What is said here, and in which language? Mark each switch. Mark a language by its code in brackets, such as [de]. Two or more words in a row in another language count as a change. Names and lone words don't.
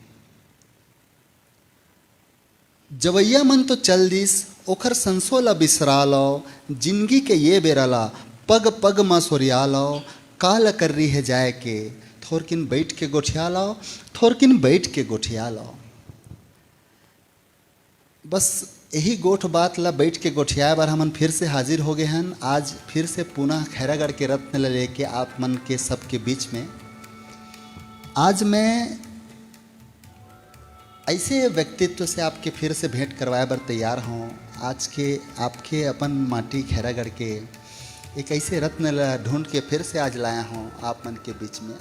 [hne] जवैया मन तो चल दिस, ओखर संसोला बिसरा लाओ। जिंदगी के ये बेरला, पग पग माँ सोरिया लाओ। काल कर रही है जाए के, थोरकिन बैठ के गोठिया लाओ। थोरकिन बैठ के गोठिया लाओ। बस यही गोठ बात ला बैठ के गोठियाए बार हमन फिर से हाजिर हो गए हैं। आज फिर से पुनः खैरागढ़ के रत्न लेके आप मन के सबके बीच में। आज मैं ऐसे व्यक्तित्व से आपके फिर से भेंट करवाए बर तैयार हूँ। आज के आपके अपन माटी खैरागढ़ के एक ऐसे रत्न ढूंढ के फिर से आज लाया हूँ आप मन के बीच में।